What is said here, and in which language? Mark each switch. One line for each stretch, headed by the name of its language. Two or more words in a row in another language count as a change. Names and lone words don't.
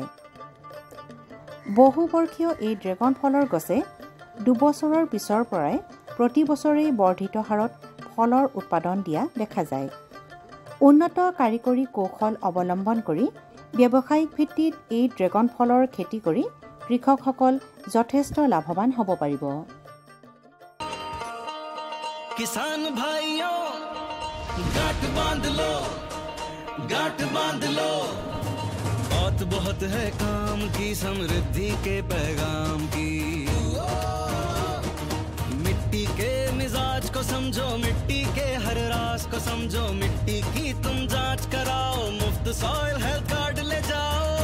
Assamese: বহুবৰ্ষীয় এই ড্ৰেগন ফলৰ গছে 2 বছৰৰ পিছৰ পৰাই প্ৰতি বছৰেই বৰ্ধিত হাৰত ফলৰ উৎপাদন দিয়া দেখা যায়। উন্নত কাৰিকৰী কৌশল অৱলম্বন কৰি ব্যৱসায়িক ভিত্তিত এই ড্ৰেগন ফলৰ খেতি কৰি কৃষকসকল যথেষ্ট লাভৱান হ'ব পাৰিব।
Hindi: किसान भाइयों गांठ बांध लो, गांठ बांध लो, बहुत बहुत है काम की, समृद्धि के पैगाम की। मिट्टी के मिजाज को समझो, मिट्टी के हर राज को समझो, मिट्टी की तुम जांच कराओ, मुफ्त सॉइल हेल्थ कार्ड ले जाओ।